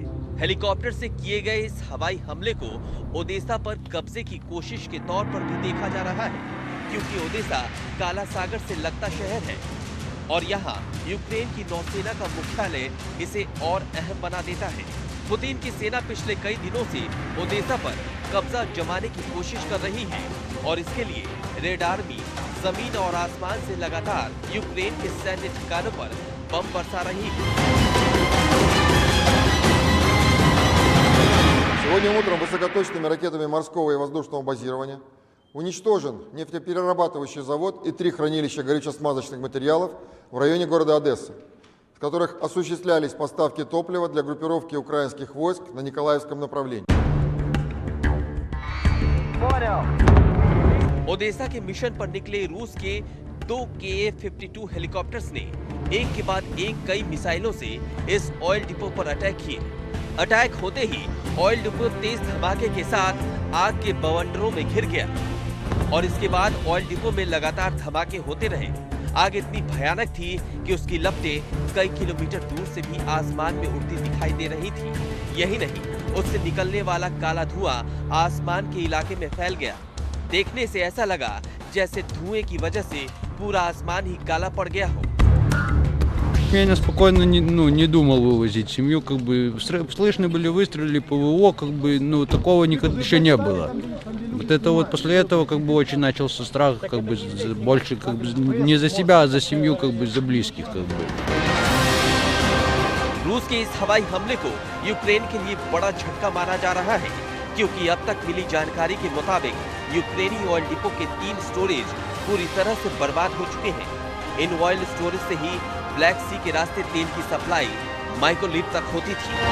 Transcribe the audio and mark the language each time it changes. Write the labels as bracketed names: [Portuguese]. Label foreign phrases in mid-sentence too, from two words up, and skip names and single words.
[Hindi] हेलीकॉप्टर से किए गए इस हवाई हमले को ओडेसा पर कब्जे की कोशिश के तौर पर भी देखा जा रहा है, क्योंकि ओडेसा काला सागर से लगता शहर है और यहाँ यूक्रेन की नौसेना का मुख्यालय इसे और अहम बना देता है। पुतिन की सेना पिछले कई दिनों से ओडेसा पर कब्जा जमाने की कोशिश कर रही है और इसके लिए रेड आर्मी जमीन और आसमान से लगातार यूक्रेन के सैन्य ठिकानों पर बम बरसा रही है। [Russian] Сегодня утром высокоточными ракетами морского и воздушного базирования уничтожен нефтеперерабатывающий завод и 3 хранилища горюче-смазочных материалов в районе города Одесса, в которых осуществлялись поставки топлива для группировки украинских войск на Николаевском направлении. [Hindi] ओडेसा के मिशन पर निकले रूस के 2 Ka-52 हेलीकॉप्टर्स ने एक के बाद एक कई मिसाइलों से इस [English] oil depot [Hindi] पर अटैक किए। अटैक होते ही [English] oil depot [Hindi] तेज धमाके के साथ आग के बवंडरों में घिर गया और इसके बाद [English] oil depot [Hindi] में लगातार धमाके होते रहे। आग इतनी भयानक थी कि उसकी लपटें कई किलोमीटर दूर से भी आसमान में उड़ती दिखाई दे रही थी। यही नहीं, उससे निकलने वाला काला धुआं आसमान के इलाके में फैल गया। देखने से ऐसा लगा जैसे धुएं की वजह से पूरा आसमान ही काला पड़ गया हो। [Russian] Я спокойно не думал вывозить семью, слышны были выстрелы, ПВО, такого никогда еще не было. Вот это вот после этого очень начался страх, больше не за себя, а за семью, за близких. [Hindi] रूस के इस हवाई हमले को यूक्रेन के लिए बड़ा झटका माना जा रहा है, क्योंकि अब तक मिली जानकारी के मुताबिक यूक्रेनी [English] oil depot [Hindi] के 3 स्टोरेज पूरी तरह से बर्बाद हो चुके हैं। इन [English] oil storage [Hindi] से ही ब्लैक सी के रास्ते तेल की सप्लाई माइक्रोलीट तक होती थी।